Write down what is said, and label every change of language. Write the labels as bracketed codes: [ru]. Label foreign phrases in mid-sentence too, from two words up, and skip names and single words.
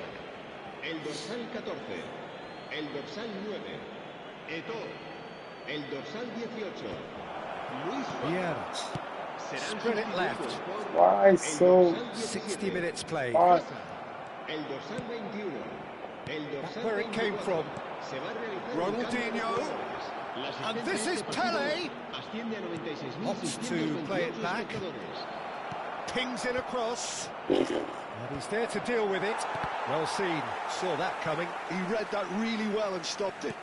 [ca] El dorsal 14, el dorsal 9, Eto'o, el dorsal 18, Luis Suárez. [en] Spread it left. Why so? 60 minutes played. [ca] El dorsal 21, el dorsal [en] Where it came from. Ronaldinho. And this is Pele. Opts to play it back. Pings it across. And he's there to deal with it. Well seen. Saw that coming. He read that really well and stopped it.